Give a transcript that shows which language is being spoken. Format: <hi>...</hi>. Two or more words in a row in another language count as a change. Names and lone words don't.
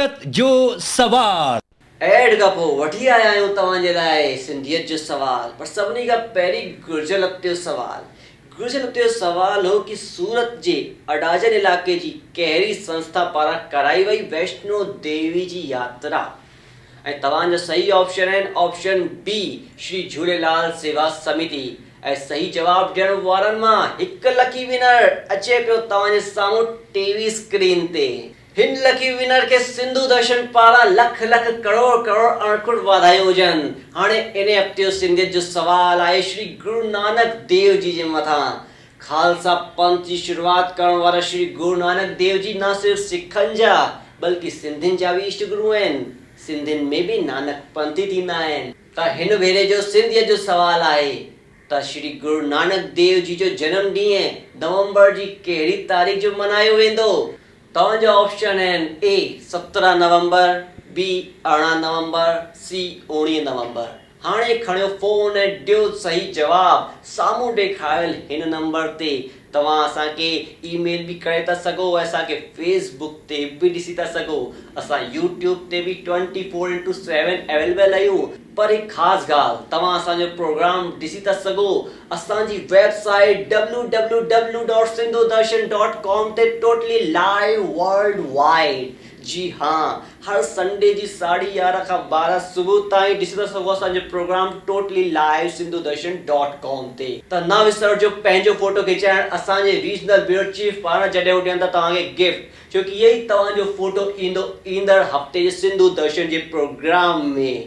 <sd>जो सवाल। एड खां पोइ वठी आया आहियूं तव्हांजे लाइ सिंधियत जो सवाल। पर सभिनी खां पहिरीं गुर्जर हफ़्ते जो सवाल। गुर्जर हफ़्ते जो सवाल हो कि सूरत जे अडाजन इलाइक़े जी कहिड़ी संस्था पारां कराई वई वैष्णो देवी जी यात्रा। ऐं तव्हांजो सही ऑप्शन आहिनि</sd> <en>option B</en> <sd>श्री झूलेलाल सेवा समिति। ऐं सही जवाब ॾियण वारनि मां हिकु</sd> <en>lucky winner</en> <sd>अचे पियो तव्हांजे साम्हूं</sd> <en>TV screen</en> <sd>ते। हिन</sd> <en>lucky winner</en> <sd>खे सिंधु दर्शन पारां लख लख करोड़ करोड़ अणखुड़ वाधायूं हुजनि। हाणे इन हफ़्ते जो सिंधियत जो सवाल आहे श्री गुरु नानक देव जी जे मथां। खालसा पंथ जी शुरूआत करण वारा श्री गुरु नानक देव जी न सिर्फ़ सिखनि जा बल्कि सिंधियुनि जा बि इष्ट गुरु आहिनि। सिंधियुनि में बि नानक पंथी थींदा आहिनि। त हिन भेरे जो सिंधियत जो सवाल आहे त श्री गुरु नानक देव जी जो जन्म ॾींहुं नवंबर जी कहिड़ी तारीख़ जो मल्हायो वेंदो। तव्हांजा ऑप्शन आहिनि ए 17 नवंबर, बी 18 नवंबर, सी 19 नवंबर। हाणे खणियो फोन ऐं ॾियो सही जवाब साम्हूं ॾेखारियल हिन नंबर ते। तव्हां असांखे ईमेल बि करे था सघो, असांखे फेसबुक ते बि ॾिसी था सघो, असां यूट्यूब ते बि 24/7 अवेलेबल आहियूं। पर हिकु ख़ासि ॻाल्हि, तव्हां असांजो प्रोग्राम ॾिसी था सघो असांजी वेबसाइट www.sindhudarshan.com ते</sd> <en>totally live world wide.</en> <sd>जी हाँ, हर संडे जी 11:30 खां 12 सुबुह ताईं ॾिसी था सघो असांजो प्रोग्राम</sd> <en>totally live</en> <sd>sindhudarshan.com ते। त न विसरजो पंहिंजो फोटो खिचाइण असांजे</sd> <en>regional bureau chief</en> <sd>पारां जॾहिं उहो ॾियनि था तव्हांखे गिफ्ट, छोकी इहो ई तव्हांजो फोटो ईंदो ईंदड़ हफ़्ते जे सिंधु दर्शन जे प्रोग्राम में।</sd>